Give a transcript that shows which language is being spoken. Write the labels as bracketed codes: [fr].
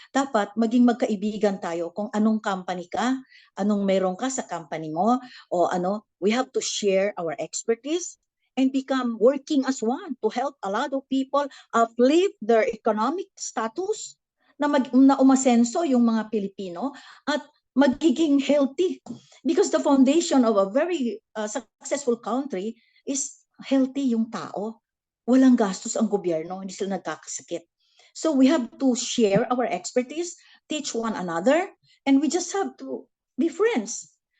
[tl] Dapat maging magkaibigan tayo kung anong company ka, anong meron ka sa company mo, o ano, [en] we have to share our expertise and become working as one to help a lot of people uplift their economic status, [tl] na umasenso yung mga Pilipino at magiging healthy. [en] Because the foundation of a very successful country is healthy [tl] yung tao. Walang gastos ang gobyerno, hindi sila nagkakasakit. [en] So we have to share our expertise, teach one another, and we just have to be friends.